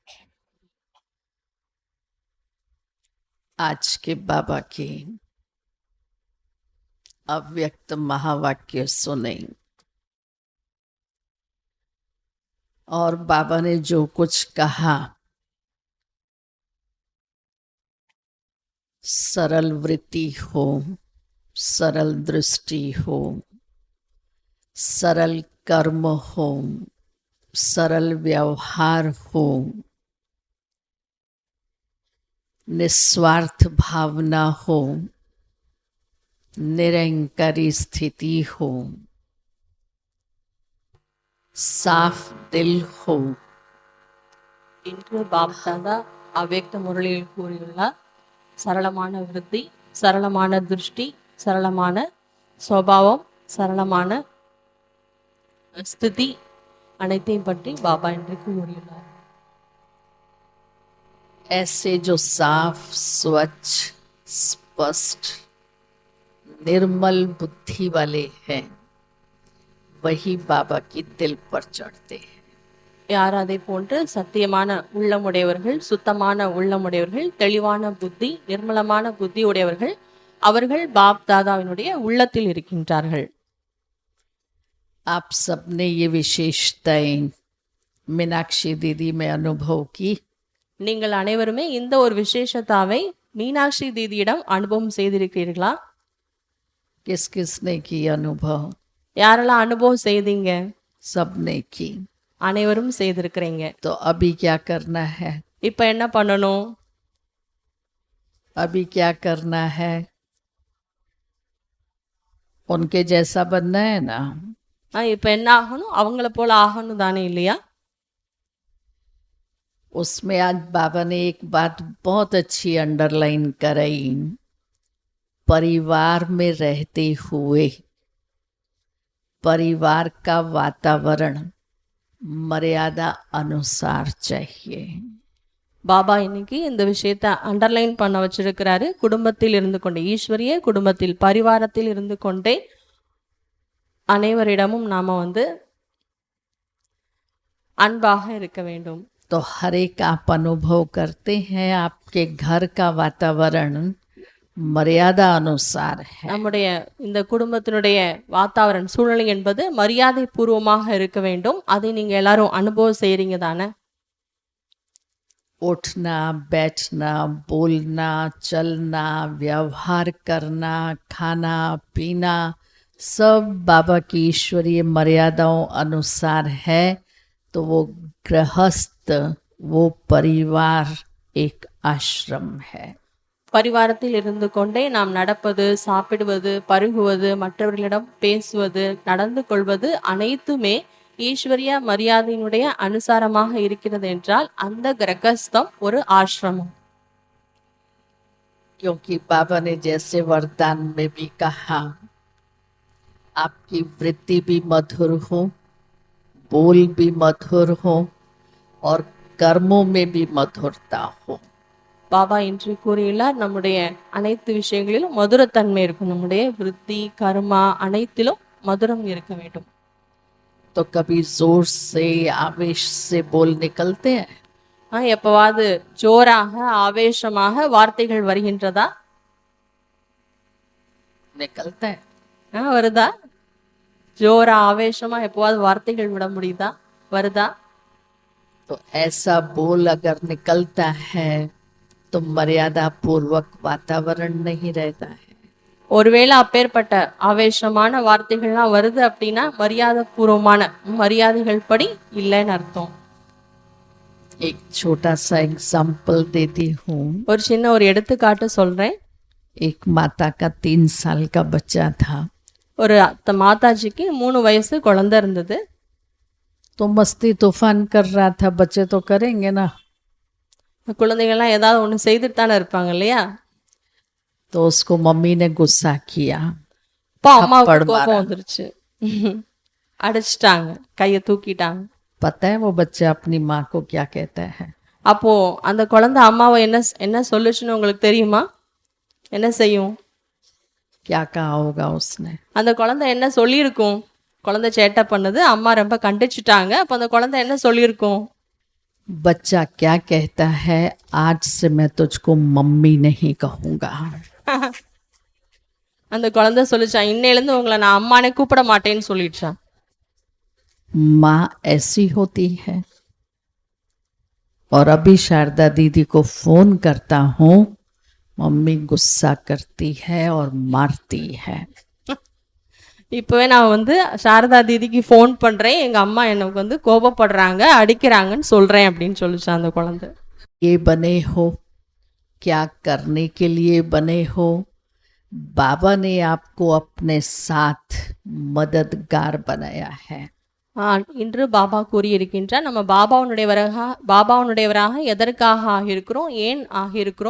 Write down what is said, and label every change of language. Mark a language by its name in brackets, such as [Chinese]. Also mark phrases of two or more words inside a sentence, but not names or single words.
[Hindi] आज के बाबा की अव्यक्त महावाक्य सुने और बाबा ने जो कुछ कहा, सरल वृत्ति हो, सरल दृष्टि हो, सरल कर्म हो, सरल व्यवहार हो, निस्वार्थ भावना हो, निरंकारी स्थिति हो, साफ दिल हो। [Tamil] இன்று பாப் தாதா அவ்யக்த முரளியில் கூறியுள்ளார். சரளமான விருத்தி, சரளமான திருஷ்டி, சரளமான சுபாவம், சரளமான ஸ்திதி அனைத்தையும் பற்றி பாபா இன்றைக்கு கூறியுள்ளார். [Hindi] ऐसे जो साफ, स्वच्छ, स्पष्ट, निर्मल बुद्धि वाले हैं, वही बाबा की दिल पर चढ़ते हैं. [Tamil] யார் அதை போன்று சத்தியமான உள்ளமுடையவர்கள், சுத்தமான உள்ளமுடையவர்கள், தெளிவான புத்தி, நிர்மலமான புத்தி உடையவர்கள், அவர்கள் பாப் தாதாவினுடைய உள்ளத்தில் இருக்கின்றார்கள். [Hindi] आप सबने ये विशेषताएं मीनाक्षी दीदी में अनुभव की. [Tamil] நீங்கள் அனைவருமே இந்த ஒரு விசேஷத்தாவை மீனாட்சி தீதியிடம் அனுபவம் செய்திருக்கிறீர்களா? [Hindi] किस किसने की अनुभव? [Tamil] யாரெல்லாம் அனுபவம் செய்தீங்க? [Hindi] सबने की. [Tamil] அனைவரும் செய்திருக்கிறீங்க. [Hindi] तो अभी क्या करना है? [Tamil] இப்ப என்ன பண்ணணும்? [Hindi] अभी क्या करना है? उनके जैसा बनना है ना. [Tamil] இப்ப என்ன ஆகணும்? அவங்கள போல ஆகணும் தானே, இல்லையா? [Hindi] उसमें आज बाबा ने एक बात बहुत अच्छी अंडरलाइन कराई. परिवार में रहते हुए परिवार का वातावरण मर्यादा अनुसार चाहिए. [Tamil] பாபா இன்னைக்கு இந்த விஷயத்தை அண்டர்லைன் பண்ண வச்சிருக்கிறாரு. குடும்பத்தில் இருந்து கொண்டே, ஈஸ்வரிய குடும்பத்தில், பரிவாரத்தில் இருந்து கொண்டே அனைவரிடமும் நாம அன்பாக இருக்க வேண்டும். [Hindi] तो हर एक आप अनुभव करते हैं आपके घर का वातावरण मर्यादा अनुसार है. [Tamil] நம்முடைய இந்த குடும்பத்தினுடைய வாத்தாவரண சூழ்நிலை என்பது மரியாதை பூர்வமாக இருக்க வேண்டும். அதை நீங்க எல்லாரும் அனுபவம் செய்றீங்க தானே? [Hindi] उठना, बैठना, बोलना, चलना, व्यवहार करना, खाना पीना सब बाबा की ईश्वरीय मर्यादाओं अनुसार है. तो वो गृहस्थ, वो परिवार एक आश्रम है. [Tamil] பரிவாரத்தில் இருந்து கொண்டே நாம் நடப்பது, சாப்பிடுவது, பருகுவது, மற்றவர்களிடம் பேசுவது, நடந்து கொள்வது அனைத்துமே ஈஸ்வரிய மரியாதையினுடைய அனுசாரமாக இருக்கிறது என்றால் அந்த கிரகஸ்தம் ஒரு ஆசிரமம். [Hindi] क्योंकि बाबा ने जैसे वरदान में भी कहा, आपकी वृत्ति भी मधुर हो, बोल भी मधुर हो और कर्मों में भी मधुरता हो. [Tamil] பாபா இன்று கூறியுள்ளார், நம்முடைய அனைத்து விஷயங்களிலும் மதுரத்தன்மை இருக்கும். நம்முடைய விருத்தி, கர்மா அனைத்திலும் மதுரம் இருக்க வேண்டும். [Hindi] तो कभी जोर से आवेश से बोल निकलते हैं? [Tamil] எப்பவாவது ஜோராக ஆவேசமாக வார்த்தைகள் வருகின்றதா? [Hindi] निकलता है. [Tamil] வருதா? ஜோரா ஆவேசமா எப்பவாவது வார்த்தைகள் விட முடியுதா? வருதா? [Hindi] तो ऐसा बोल अगर निकलता है तो मर्यादा पूर्वक वातावरण नहीं रहता है. [Tamil] ஒருவேளை அப்பேற்பட்ட ஆவேசமான வார்த்தைகள்லாம் வருது அப்படின்னா மரியாதை பூர்வமான மரியாதைகள் படி இல்லைன்னு அர்த்தம். [Hindi] एक छोटा सा एग्जाम्पल देती हूँ. [Tamil] ஒரு சின்ன ஒரு எடுத்துக்காட்டு சொல்றேன். [Hindi] एक माता का 3 साल का बच्चा था. [Tamil] ஒரு மாதாஜிக்கு 3 வயசு குழந்தை இருந்தது. [Hindi] तो मस्ती तूफान कर रहा था. बच्चे तो करेंगे ना. [Tamil] குழந்தைகள்லாம் ஏதாவது ஒன்று செய்துட்டு தானே இருப்பாங்க, இல்லையா? [Hindi] तो उसको मम्मी ने गुस्सा किया. [Tamil] இப்போ அம்மாவுக்கு கோபம் வந்துருச்சு. அடிச்சிட்டாங்க, கையை தூக்கிட்டாங்க. [Hindi] पता है वो बच्चा अपनी माँ को क्या कहता है? [Tamil] அப்போ அந்த குழந்தை அம்மாவை என்ன சொல்லுச்சுன்னு உங்களுக்கு தெரியுமா? என்ன செய்யும்? [Hindi] क्या कहा होगा उसने? [Tamil] அந்த குழந்தை என்ன சொல்லியிருக்கும்? குழந்தை சேட்டை பண்ணுது, அம்மா ரொம்ப கண்டிச்சுட்டாங்க. அப்போ அந்த குழந்தை என்ன சொல்லியிருக்கும்? [Hindi] बच्चा क्या कहता है, आज से मैं तुझको मम्मी नहीं कहूंगा। [Tamil] அந்த குழந்தை சொல்லிச்சான், இன்னையிலேருந்து உங்களை நான் அம்மானே கூப்பிட மாட்டேன்னு சொல்லிடுச்சான். [Hindi] माँ ऐसी होती है। और अभी शारदा दीदी को फोन करता हूँ, मम्मी गुस्सा करती है और मारती है। [Tamil] இப்போவே நான் வந்து சாரதா தீதிக்கு ஃபோன் பண்ணுறேன், எங்கள் அம்மா எனக்கு வந்து கோபப்படுறாங்க, அடிக்கிறாங்கன்னு சொல்கிறேன் அப்படின்னு சொல்லிச்சான் அந்த குழந்தை. [Hindi] ये बने हो, क्या करने के लिए बने हो? बाबा ने आपको अपने साथ मददगार बनाया है। [Tamil] இன்று பாபா கூறியிருக்கின்றார், நம்ம பாபாவுடையவராக எதற்காக ஆகியிருக்கிறோம், ஏன் ஆகியிருக்கிறோம்?